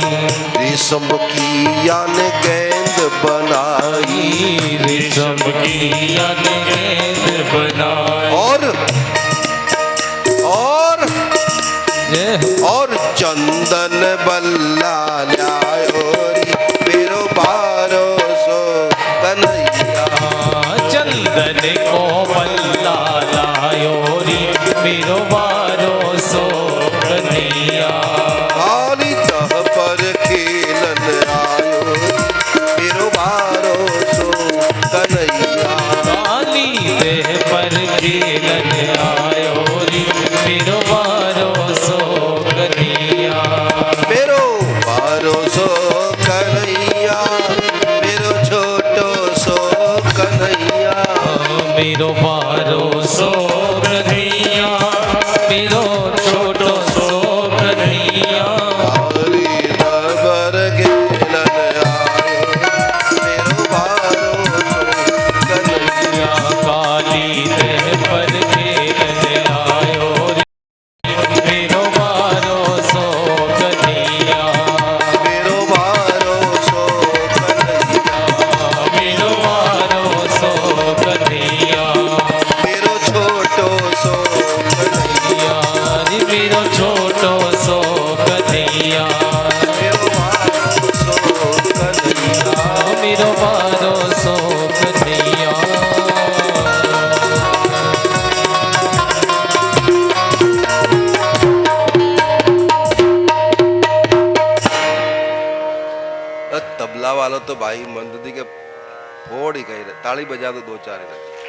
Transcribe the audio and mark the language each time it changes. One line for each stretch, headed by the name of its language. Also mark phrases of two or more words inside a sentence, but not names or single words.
Braj: रेशम की याने गेंद बनाई। रेशम की याने गेंद बनाई। और चंदन बल्ला लायो री मेरो बारो सो कन्हैया, चंदन को बल्ला लायो री मेरो बारो सो कन्हैया, काली तह पर खेलन आयो मेरो बारो सो कन्हैया, काली देह पर खेलन आयो री मेरो बारो सो कन्हैया, मेरो बारो सो कन्हैया, मेरो छोटो सो कन्हैया, मेरो बारो सो कन्हैया, मेरो छोटो सो कन्हैया, काली दरबार खेलन आयो मेरो बारो सो कन्हैया, काली देह पर खेलन आयो रे मेरो बारो सो कन्हैया, मेरो बारो सो कन्हैया, मेरो बारो सो कन्हैया, मेरो छोटो सो कन्हैया, रे मेरो छोटो सो कन्हैया, मेरो बारो सो कन्हैया। मेरो बारो सो कन्हैया।
Hindi: तबला वालों तो भाई मंददी के फोड़ ही गए, ताली बजा दो दो चार इधर।